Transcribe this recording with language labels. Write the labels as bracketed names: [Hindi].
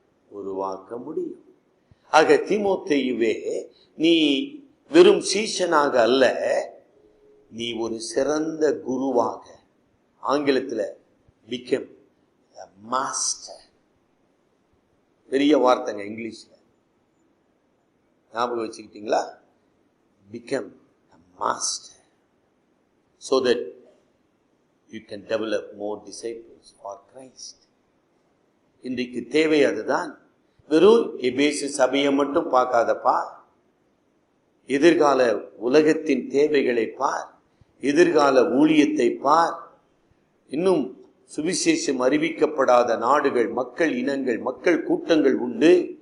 [Tamil] உருவாக்க முடியும். ஆக தீமோத்தேயுவே, நீ வெறும் சீஷனாக அல்ல, நீ ஒரு சிறந்த குருவாக, ஆங்கிலத்தில் [English] become a master. [Tamil] பெரிய வார்த்தைங்க இங்கிலீஷ்ல, ஞாபகம் வச்சுக்கிட்டீங்களா? [English] become a master so that you can develop more disciples for Christ. [Tamil] இன்றைக்கு தேவை அதுதான். வெறும் எபேசு சபையை மட்டும் பார்க்காதப்பா, எதிர்கால உலகத்தின் தேவைகளை பார், எதிர்கால ஊழியத்தை பார். இன்னும் சுவிசேஷம் அறிவிக்கப்படாத நாடுகள், மக்கள் இனங்கள், மக்கள் கூட்டங்கள் உண்டு.